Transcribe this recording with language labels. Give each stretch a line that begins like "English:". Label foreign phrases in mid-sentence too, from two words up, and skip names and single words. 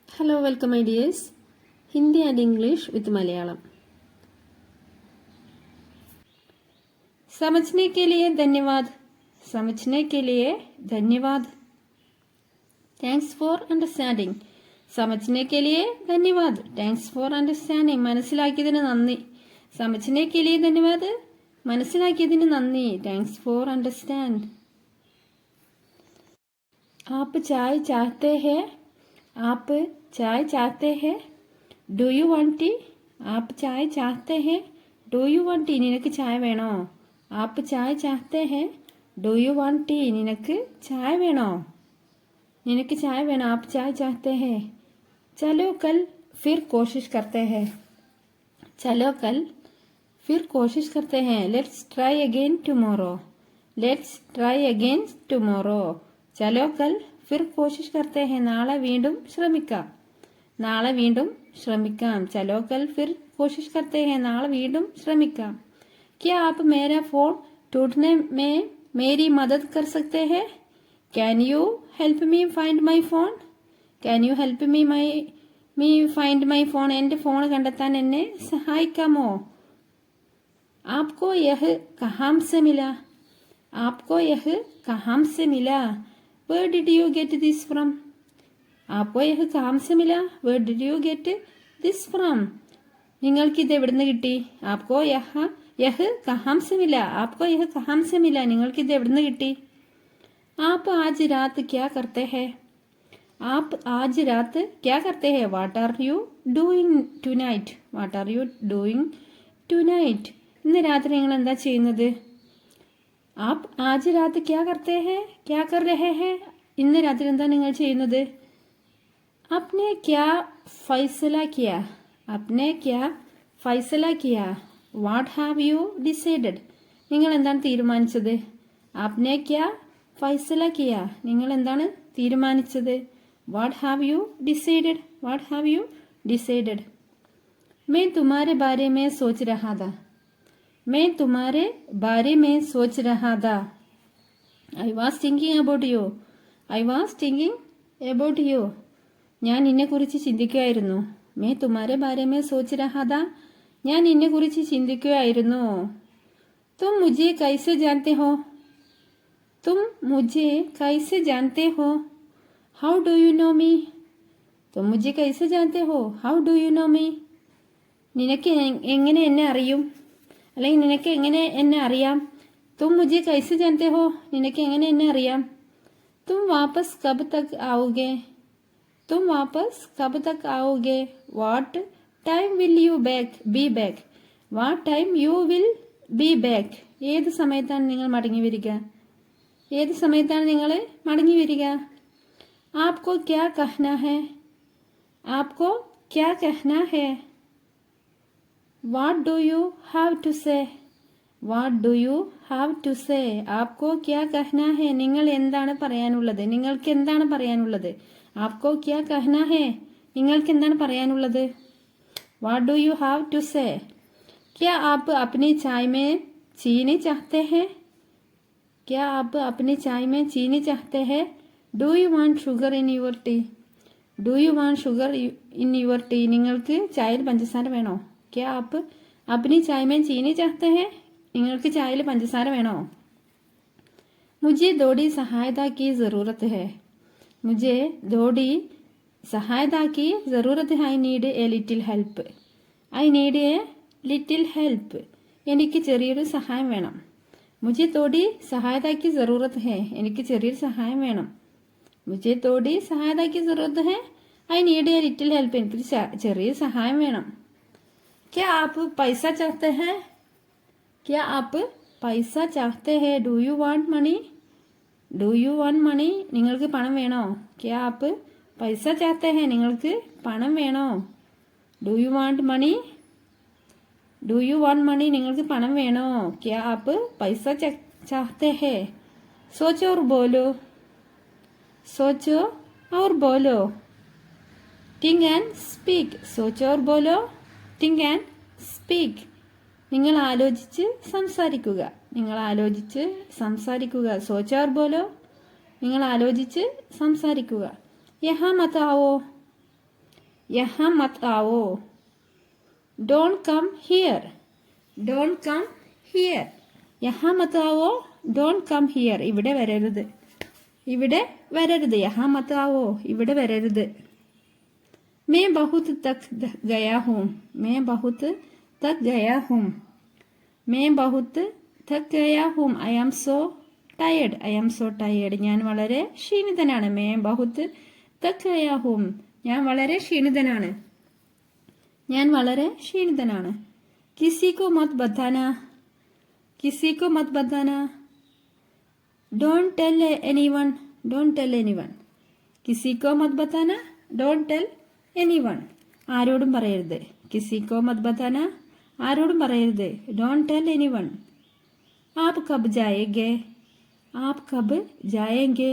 English: Hello, welcome my dears. Hindi and English with Malayalam.
Hindi: समझने के लिए धन्यवाद. समझने के लिए धन्यवाद.
English: Thanks for understanding.
Hindi: समझने के लिए धन्यवाद.
English: Thanks for understanding.
Malayalam: മനസ്സിലാക്കിയതിന് നന്ദി.
Hindi: समझने के लिए धन्यवाद.
Malayalam: മനസ്സിലാക്കിയതിന് നന്ദി.
English: Thanks for understand.
Hindi: आप चाय चाहते हैं? आप चाय चाहते हैं?
English: Do you want tea?
Hindi: आप चाय चाहते हैं?
English: Do you want tea?
Malayalam: നിനക്ക് ചായ വേണോ?
Hindi: आप चाय चाहते हैं?
English: Do you want tea?
Malayalam: നിനക്ക് ചായ വേണോ? നിനക്ക് ചായ വേണോ?
Hindi: आप चाय चाहते हैं? चलो कल फिर कोशिश करते हैं. चलो कल फिर कोशिश करते हैं.
English: Let's try again tomorrow. Let's try again tomorrow.
Hindi: चलो कल फिर कोशिश करते हैं.
Malayalam: നാളെ വീണ്ടും ശ്രമിക്കാം. നാളെ വീണ്ടും ശ്രമിക്കാം.
Hindi: चलो कल फिर कोशिश करते हैं.
Malayalam: നാളെ വീണ്ടും ശ്രമിക്കാം.
Hindi: क्या आप मेरा फोन ढूंढने में मेरी मदद कर सकते हैं?
English: Can you help me find my phone? Can you help me find my phone?
Malayalam: എൻ്റെ ഫോൺ കണ്ടെത്താൻ എന്നെ സഹായിക്കാമോ?
Hindi: आपको यह कहाँ से मिला? आपको यह कहाँ से मिला?
English: Where did you get this from?
Hindi: आपको यह कहाँ से मिला?
English: Where did you get this from?
Malayalam: നിങ്ങൾക്ക് ഇത് എവിടുന്ന് കിട്ടി?
Hindi: आपको यह कहाँ से मिला? आपको यह कहाँ से मिला?
Malayalam: നിങ്ങൾക്ക് ഇത് എവിടുന്ന് കിട്ടി?
Hindi: आप आज रात क्या करते हैं? आप आज रात क्या करते हैं?
English: What are you doing tonight? What are you doing tonight?
Malayalam: ഇന്ന് രാത്രി നിങ്ങൾ എന്താ ചെയ്യുന്നത്?
Hindi: आप आज रात क्या करते हैं? क्या कर रहे हैं?
Malayalam: ഇന്ന് രാത്രി എന്താ നിങ്ങൾ ചെയ്യുന്നത്?
Hindi: आपने क्या फैसला किया? आपने क्या फैसला किया?
English: What have you decided?
Malayalam: നിങ്ങൾ എന്താണ് തീരുമാനിച്ചത്?
Hindi: आपने क्या फैसला किया?
Malayalam: നിങ്ങൾ എന്താണ് തീരുമാനിച്ചത്?
English: What have you decided? What have you decided?
Hindi: मैं तुम्हारे बारे में सोच रहा था. मैं तुम्हारे बारे में सोच रहा था.
English: I was thinking about you. I was thinking about you.
Malayalam: ഞാൻ നിന്നെക്കുറിച്ച് ചിന്തിക്കുകയായിരുന്നു.
Hindi: मैं तुम्हारे बारे में सोच रहा था.
Malayalam: ഞാൻ നിന്നെക്കുറിച്ച് ചിന്തിക്കുകയായിരുന്നു.
Hindi: तुम मुझे कैसे जानते हो? तुम मुझे कैसे जानते हो?
English: How do you know me?
Hindi: तुम मुझे कैसे जानते हो?
English: How do you know me?
Malayalam: നിനക്ക് എങ്ങനെ എന്നെ അറിയും? അല്ലെങ്കിൽ നിനക്ക് എങ്ങനെ എന്നെ അറിയാം?
Hindi: तुम मुझे कैसे जानते हो?
Malayalam: നിനക്ക് എങ്ങനെ എന്നെ അറിയാം?
Hindi: तुम वापस कब तक आओगे? तुम वापस कब तक आओगे?
English: What time will you be back? What time you will be back?
Malayalam: ഏത് സമയത്താണ് നിങ്ങൾ മടങ്ങി വരിക? ഏത് സമയത്താണ് നിങ്ങൾ മടങ്ങി വരിക?
Hindi: आपको क्या कहना है? आपको क्या कहना है?
English: What do you have to say? What do you have to say?
Hindi: आपको क्या कहना है?
Malayalam: നിങ്ങൾ എന്താണ് പറയാനുള്ളത്? നിങ്ങൾക്ക് എന്താണ് പറയാനുള്ളത്?
Hindi: आपको क्या कहना है?
Malayalam: നിങ്ങൾക്ക് എന്താണ് പറയാനുള്ളത്?
English: What do you have to say?
Hindi: क्या आप अपनी चाय में चीनी चाहते हैं? क्या आप अपनी चाय में चीनी चाहते हैं?
English: Do you want sugar in your tea? Do you want sugar in your tea?
Malayalam: നിങ്ങൾക്ക് ചായയിൽ പഞ്ചസാര വേണോ?
Hindi: क्या आप अपनी चाय में चीनी चाहते हैं?
Malayalam: നിങ്ങൾക്ക് ചായയിൽ പഞ്ചസാര വേണോ?
Hindi: मुझे थोड़ी सहायता की ज़रूरत है. मुझे थोड़ी सहायता की ज़रूरत है.
English: I need a little help. I need a little help.
Malayalam: എനിക്ക് ചെറിയൊരു സഹായം വേണം.
Hindi: मुझे थोड़ी सहायता की ज़रूरत है.
Malayalam: എനിക്ക് ചെറിയൊരു സഹായം വേണം.
Hindi: मुझे थोड़ी सहायता की ज़रूरत है.
English: I need a little help.
Malayalam: എനിക്ക് ചെറിയ സഹായം വേണം.
Hindi: क्या आप पैसा चाहते हैं? क्या आप पैसा चाहते हैं?
English: Do you want money? Do you want money?
Malayalam: നിങ്ങൾക്ക് പണം വേണോ?
Hindi: क्या आप पैसा चाहते हैं?
Malayalam: നിങ്ങൾക്ക് പണം വേണോ?
English: Do you want money? Do you want money?
Malayalam: നിങ്ങൾക്ക് പണം വേണോ?
Hindi: क्या आप पैसा चाहते हैं? सोचो और बोलो. सोचो और बोलो.
English: Think and speak.
Hindi: सोचो और बोलो.
English: Think and speak.
Malayalam: നിങ്ങൾ ആലോചിച്ച് സംസാരിക്കുക. നിങ്ങൾ ആലോചിച്ച് സംസാരിക്കുക.
Hindi: सोचो और बोलो.
Malayalam: നിങ്ങൾ ആലോചിച്ച് സംസാരിക്കുക.
Hindi: यहाँ मत आओ. यहाँ मत आओ.
English: Don't come here. Don't come here.
Hindi: यहाँ मत आओ.
English: Don't come here.
Malayalam: ഇവിടെ വരരുത്. ഇവിടെ വരരുത്.
Hindi: यहाँ मत आओ.
Malayalam: ഇവിടെ വരരുത്.
Hindi: मैं बहुत तक गया हूँ. मैं बहुत तक गया हूँ. मैं बहुत तक गया हूँ.
English: I am so tired. I am so tired.
Malayalam: ഞാൻ വളരെ ക്ഷീണിതനാണ്.
Hindi: मैं बहुत तक गया हूँ.
Malayalam: ഞാൻ വളരെ ക്ഷീണിതനാണ്. ഞാൻ വളരെ ക്ഷീണിതനാണ്.
Hindi: किसी को मत बताना. किसी को मत बताना.
English: Don't tell anyone. Don't tell anyone.
Hindi: किसी को मत बताना.
English: Don't tell anyone.
Malayalam: ആരോടും പറയരുത്.
Hindi: किसी को मत बताना.
Malayalam: ആരോടും പറയരുത്.
English: Don't tell anyone.
Hindi: आप कब जाएंगे. आप कब जाएंगे.